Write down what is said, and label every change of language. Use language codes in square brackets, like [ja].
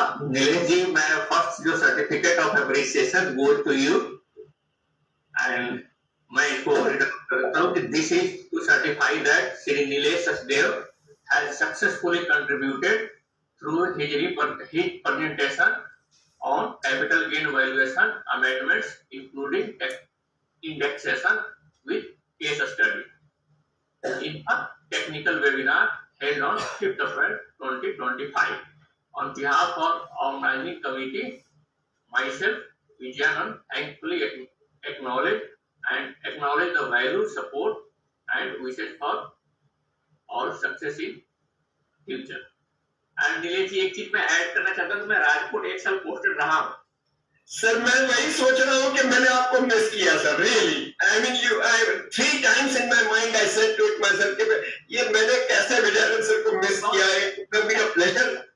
[en] नीलेश जी, मैं फर्स्ट जो certificate of appreciation go to you and [hi] मैं इसको करता हूँ कि [en] This is to certify that Shri Nilesh Sachdev has successfully contributed through his presentation on capital gain valuation amendments including indexation with case study in a technical webinar held on 5th April 2025. On behalf of organizing committee, myself, Vijayanand, thankfully acknowledge the value, support, and wishes for all success in future. And [hi] Nilesh जी, एक चीज मैं add करना चाहता हूँ, मैं राजकोट 1 साल posted रहा हूँ सर। मैं वही सोच रहा हूँ कि मैंने आपको मिस किया sir, really. [en] I mean you, I 3 times in my mind I said to it myself [hi] कि ये मैंने कैसे विजयनंद सर को मिस किया है। कभी का प्लेजर।